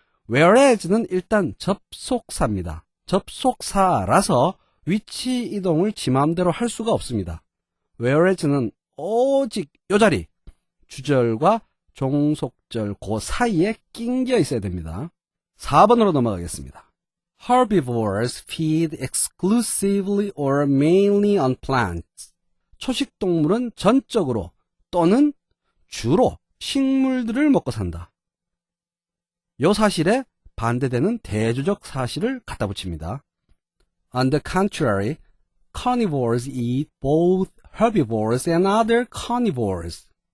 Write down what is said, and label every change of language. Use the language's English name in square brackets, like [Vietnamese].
[Korean] whereas는 일단 접속사입니다. 접속사라서 위치 이동을 지 마음대로 할 수가 없습니다. whereas는 오직 요 자리, 주절과 종속절 그 사이에 낑겨 있어야 됩니다. 4번으로 넘어가겠습니다. [English] Herbivores feed exclusively or mainly on plants. [Korean] 초식동물은 전적으로 또는 주로 식물들을 먹고 산다. 요 사실에 반대되는 대조적 사실을 갖다 붙입니다. [English] On the contrary, carnivores eat both herbivores and other carnivores.